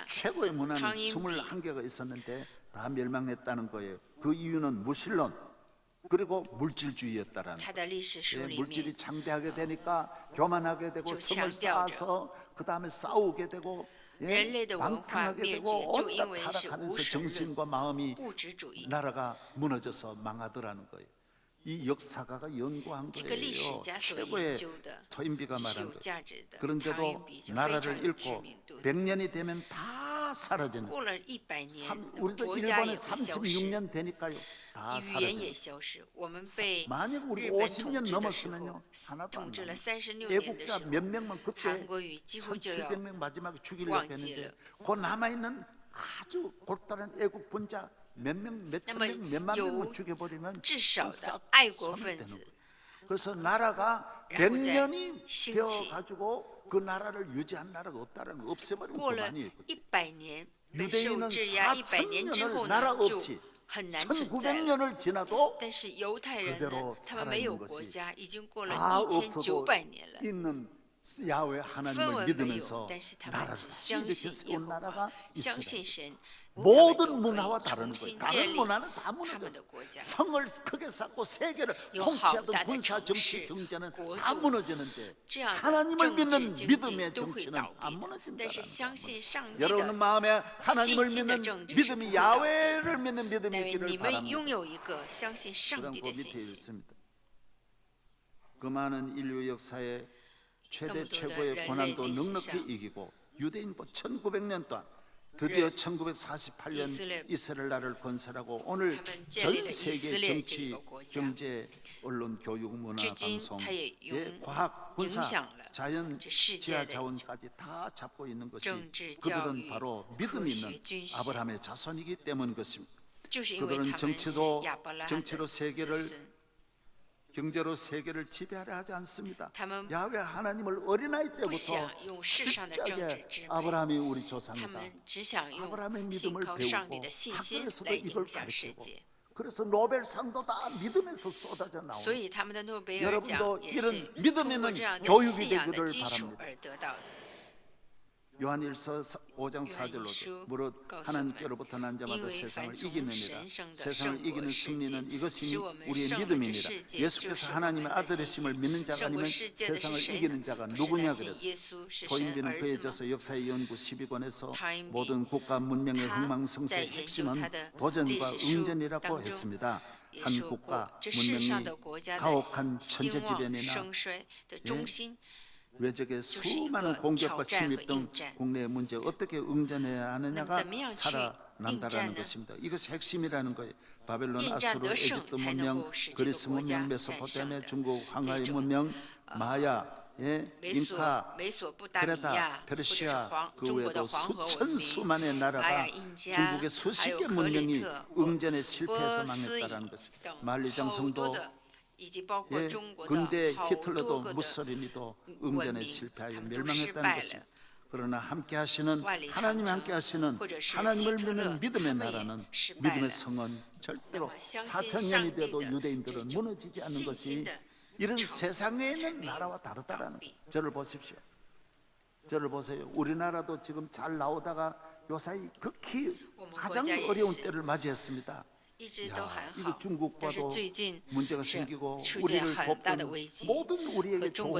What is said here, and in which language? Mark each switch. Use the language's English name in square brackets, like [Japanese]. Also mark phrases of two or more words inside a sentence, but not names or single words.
[Korean] 최고의 문화는 탕인비. 21개가 있었는데 다 멸망했다는 거예요. 그 이유는 무신론 그리고 물질주의였다라는 [Chinese] 他的历史书 [Korean] 예, [Chinese] 里 [Korean] 물질이 [Chinese] 面 [Korean] 창대하게 되니까 교만하게 되고 좀 성을 [Chinese] 强调着 [Korean] 쌓아서 그 다음에 싸우게 되고 [Chinese] 人类的文化 [Korean] 방탕하게 [Chinese] 灭 [Korean] 되고 [Chinese] 绝，就因 [Korean] 온갖 [Chinese] 为是 [Korean] 타락하면서 [Chinese] 无神论、 [Korean] 정신과 마음이 [Chinese] 物质主义。 [Korean] 나라가 무너져서 망하더라는 거예요. 이 역사가가 연구한 [Chinese] 这个历史 [Korean] 거예요. [Chinese] 家所研 [Korean] 최고의 [Chinese] 究的， [Korean] 토인비가 [Chinese] 这是 [Korean] 말한 [Chinese] 有 [Korean] 거예요. [Chinese] 价值的。唐 [Korean] 그런데도 [Chinese] 寅比是非常 [Korean] 나라를 [Chinese] 有知 [Korean] 잃고 [Chinese] 名度的。 [Korean] 100년이 되면 다 사라지는 [Chinese] 过了100年， [Korean] 우리도 [Chinese] 国家也 [Korean] 일본에 [Chinese] 会消失， [Korean] 36년 되니까요. 다 [Chinese] 语言也 [Korean] 사라지는 [Chinese] 消失。我们被 [Korean] 만약 우리 [Chinese] 日本 [Korean] 50년 [Chinese] 统治的时候 [Korean] 넘었으면요. 하나도 [Chinese] 统 [Korean] 안 [Chinese] 治了 [Korean] 남아요. [Chinese] 36年的时 [Korean] 애국자 [Chinese] 候， [Korean] 몇 명만 그때 [Chinese] 韩国语几乎就要 [Korean] 1700명 마지막에 죽이려고 [Chinese] 忘记 [Korean] 했는데 [Chinese] 了。 [Korean] 그 남아있는 아주 골똘한 애국 분자 몇 명, 몇천 [Chinese] 那么 [Korean] 명, 몇만 [Chinese] 有 [Korean] 명만 죽여버리면 [Chinese] 至少 [Korean] 싹 [Chinese] 的爱国 [Korean] 섬이 [Chinese] 分 [Korean] 되는 [Chinese] 子 [Korean] 거예요. 그래서 나라가 [Chinese] 然后再 [Korean] 100년이 [Chinese] 兴起。 [Korean] 되어가지고 그 나라를 유지한 나라가 없다는 거 없애버리면 [Chinese] 过了 [Korean] 그만이에요. [Chinese] 100年被受 [Korean] 유대인은 [Chinese] 制压100年之 [Korean] 4000년을 [Chinese] 后 [Korean] 나라 [Chinese] 呢，就 [Korean] 없이 [Chinese] 很难存在了。 [Korean] 1900년을 지나도 [Chinese] 但是犹太人 [Korean] 그대로 [Chinese] 呢，他们没有 [Korean] 살아있는 [Chinese] 国 [Korean] 것이 [Chinese] 家，已经过了 [Korean] 다 없어도 [Chinese] 1900 年了。 [Korean] 있는 야훼 [Chinese] 分 [Korean] 하나님을 [Chinese] 文没有 [Korean] 믿으면서 ， [Chinese] 但是他们 [Korean] 나라를 [Chinese] 只相 [Korean] 이렇게 [Chinese] 信耶 [Korean] 세운 [Chinese] 和华 [Korean] 나라가 ， [Chinese] 相 [Korean] 있어요. [Chinese] 信神， [Korean] 모든 문화와 다른 [Chinese] 重 [Korean] 거예요. [Chinese] 新建 [Korean] 다른 [Chinese] 立 [Korean] 문화는 다 [Chinese] 他们的 [Korean] 무너졌어. [Chinese] 国家。 [Korean] 성을 크게 쌓고 세계를 [Chinese] 有 [Korean] 통치하던 [Chinese] 好大的 [Korean] 군사, [Chinese] 城 [Korean] 정치, [Chinese] 市 [Korean] 경제는 [Chinese] 国 [Korean] 다 [Chinese] 度 [Korean] 무너지는데 [Chinese] 这样的 [Korean] 하나님을 [Chinese] 政治 [Korean] 믿는 [Chinese] 经济 [Korean] 믿음의 [Chinese] 都会 [Korean] 정치는 [Chinese] 倒 [Korean] 안 [Chinese] 闭， [Korean] 무너진다는 [Chinese] 但是相 [Korean] 거예요. [Chinese] 信上帝 [Korean] 여러분 [Chinese] 的 [Korean] 마음에 하나님을 [Chinese] 信心的 [Korean] 믿는 [Chinese] 政治是 [Korean] 믿음이 [Chinese] 不会倒闭 [Korean] 야훼를 믿는 [Chinese] 但 [Korean] 믿음이 [Chinese] 愿 [Korean] 있기를 [Chinese] 你们 [Korean] 바랍니다. [Chinese] 拥有一个相信上 [Korean] 그다음 [Chinese] 帝 [Korean] 그 [Chinese] 的 [Korean] 밑에 [Chinese] 信心。 [Korean] 있습니다. 그 많은 인류 역사의 최대 [Chinese] 那么多的 [Korean] 최고의 [Chinese] 人类 [Korean] 고난도 [Chinese] 历史 [Korean] 넉넉히 [Chinese] 上 [Korean] 이기고 유대인보 1900년 동안 드디어 1948년 이스라엘- 이스라엘 나라를 건설하고 오늘 [Chinese] 他们建立了 [Korean] 전 세계 이스라엘 정치, [Chinese] 这个国家。 [Korean] 경제, 언론, 교육, 문화, [Chinese] 至今 [Korean] 방송, [Chinese] 它也 [Korean] 예, 과학, 군사, [Chinese] 影响了 [Korean] 자연, [Chinese] 这世界 [Korean] 지하 [Chinese] 的 [Korean] 자원까지 다 잡고 있는 것이 [Chinese] 政治、教 [Korean] 그들은 [Chinese] 育、 [Korean] 바로 [Chinese] 科 [Korean] 믿음이 [Chinese] 学、 [Korean] 있는 [Chinese] 军事， [Korean] 아브라함의 자손이기 때문 것입니다. [Chinese] 就是因为他 [Korean] 그들은 [Chinese] 们是 [Korean] 정치도 [Chinese] 亚伯拉罕 [Korean] 정치로 [Chinese] 的子 [Korean] 세계를 [Chinese] 孙。 [Korean] 경제로 세계를 지배하려 하지 않습니다. [Chinese] 他们 [Korean] 야훼 하나님을 어린아이 [Chinese] 不 [Korean] 때부터 [Chinese] 想用世上的政治 [Korean] 철저하게 [Chinese] 之美， [Korean] 아브라함이 우리 [Chinese] 他 [Korean] 조상이다. [Chinese] 们只想 [Korean] 아브라함의 [Chinese] 用信 [Korean] 믿음을 [Chinese] 靠上帝 [Korean] 배우고 [Chinese] 的信心 [Korean] 학교에서도 [Chinese] 来 [Korean] 이걸 [Chinese] 影响世 [Korean] 가르치고 [Chinese] 界， [Korean] 그래서 노벨상도 다 믿음에서 쏟아져 [Chinese] 所 [Korean] 나오는 [Chinese] 以他们的诺贝尔 [Korean] 여러분도 [Chinese] 奖也 [Korean] 이런 [Chinese] 是 [Korean] 믿음 [Chinese] 通过 [Korean] 있는 [Chinese] 这样的 [Korean] 교육이 [Chinese] 信仰的 [Korean] 되기를 [Chinese] 基础 [Korean] 바랍니다. [Chinese] 而得到的。 [Korean] 요한일서 5장 4절로 요한일서 무릇 [Chinese] 告诉 [Korean] 하나님께로부터 난 [Chinese] 因 [Korean] 자마다 [Chinese] 为 [Korean] 세상을 [Chinese] 凡从 [Korean] 이기느니라 [Chinese] 神生的 [Korean] 세상을 [Chinese] 胜过 [Korean] 이기는 [Chinese] 世 [Korean] 승리는 [Chinese] 界， [Korean] 이것이 [Chinese] 使我们 [Korean] 우리의 [Chinese] 胜了这 [Korean] 믿음입니다. [Chinese] 世界，就 [Korean] 예수께서 [Chinese] 是我 [Korean] 하나님의 [Chinese] 们的 [Korean] 아들이심을 [Chinese] 信 [Korean] 믿는 [Chinese] 心。 [Korean] 자가 [Chinese] 胜过 [Korean] 아니면 [Chinese] 世界的是 [Korean] 세상을 [Chinese] 谁 [Korean] 이기는 [Chinese] 呢？ [Korean] 자가 [Chinese] 不是 [Korean] 누구냐 [Chinese] 那信 [Korean] 그랬어요. [Chinese] 耶稣是神 [Korean] 토인비는 [Chinese] 儿 [Korean] 그에 [Chinese] 子吗？ [Korean] 져서 역사의 연구 12권에서 타인비, 모든 국가 문명의 [Chinese] 他 [Korean] 흥망성쇠의 [Chinese] 在研究 [Korean] 핵심은 [Chinese] 他的 [Korean] 도전과 [Chinese] 历史书 [Korean] 응전이라고 [Chinese] 当中 [Korean] 했습니다. [Chinese] 也 [Korean] 한 [Chinese] 说过 [Korean] 국가 ， [Chinese] 这世上 [Korean] 문명이 [Chinese] 的国家的 [Korean] 가혹한 [Chinese] 兴旺 [Korean] 천재지변이나 [Chinese] 盛衰的中心， [Korean] 외적의 [Chinese] 就是一 [Korean] 수많은 [Chinese] 个 [Korean] 공격과 [Chinese] 挑战和 [Korean] 침입 등 [Chinese] 应战。 [Korean] 국내 문제 어떻게 응전해야 하느냐가 [Chinese] 怎么样去 [Korean] 살아난다라는 [Chinese] 应战呢？ [Korean] 것입니다. 이것이 핵심이라는 거예요. 바벨론, [Chinese] 应战 [Korean] 아수르, [Chinese] 得胜 [Korean] 에집트 [Chinese] 才能 [Korean] 문명, [Chinese] 够使这个 [Korean] 그리스 [Chinese] 国家 [Korean] 문명, [Chinese] 战胜 [Korean] 메소포타미아, [Chinese] 的。 [Korean] 중국, 황하의 [Chinese] 这种 [Korean] 문명, 마야, 예, [Chinese] 美 [Korean] 인카, [Chinese] 索不达米 [Korean] 크레타, [Chinese] 亚，或者是 [Korean] 페르시아 [Chinese] 中 [Korean] 그 [Chinese] 国的 [Korean] 외에도 [Chinese] 黄河文 [Korean] 수천 [Chinese] 明， [Korean] 수만의 [Chinese] 玛雅 [Korean] 나라가 [Chinese] 印加， [Korean] 중국의 [Chinese] 还 [Korean] 수십 [Chinese] 有 [Korean] 개 [Chinese] 克里 [Korean] 문명이 [Chinese] 特、 [Korean] 응전에 실패해서 [Chinese] 波斯 [Korean] 망했다라는 것입니다. [Chinese] 等好 [Korean] 만리장성도 [Chinese] 多的，以及包括 [Korean] 예, [Chinese] 中国的 [Korean] 근대 [Chinese] 好 [Korean] 히틀러도 [Chinese] 多个的 [Korean] 무솔리니도 [Chinese] 文 [Korean] 응전에 [Chinese] 明， [Korean] 실패하여 [Chinese] 他们都失 [Korean] 멸망했다는 [Chinese] 败了。 [Korean] 것입니다. 그러나 함께 하시는 [Chinese] 万里长 [Korean] 하나님 [Chinese] 城 [Korean] 함께 하시는 [Chinese] 或者是 [Korean] 하나님을 [Chinese] 希特勒 [Korean] 믿는 믿음의 [Chinese] 他们也 [Korean] 나라는 [Chinese] 失败 [Korean] 믿음의 [Chinese] 了。 [Korean] 성은 절대로 [Chinese] 那么相信 [Korean] 4,000년이 [Chinese] 上帝 [Korean] 돼도 [Chinese] 的 [Korean] 유대인들은 [Chinese] 这种 [Korean] 무너지지 않는 [Chinese] 信 [Korean] 것이 [Chinese] 心的 [Korean] 이런 [Chinese] 城 [Korean] 세상에 [Chinese] 才 [Korean] 있는 [Chinese] 没有 [Korean] 나라와 [Chinese] 倒 [Korean] 다르다라는 [Chinese] 闭。 [Korean] 저를 보십시오. 저를 보세요. 우리나라도 지금 잘 나오다가 요사이 극히 [Chinese] 我们国 [Korean] 가장 [Chinese] 家也 [Korean] 어려운 [Chinese] 是 [Korean] 때를 맞이했습니다. [Chinese] 一直都很 [Korean] 이거 [Chinese] 好，但是 [Korean] 중국과도 [Chinese] 最近 [Korean] 문제가 [Chinese] 是 [Korean] 생기고 [Chinese] 出现 [Korean] 우리를 [Chinese] 很大的 [Korean] 돕던 [Chinese] 危机， [Korean] 모든 우리에게 [Chinese] 和中国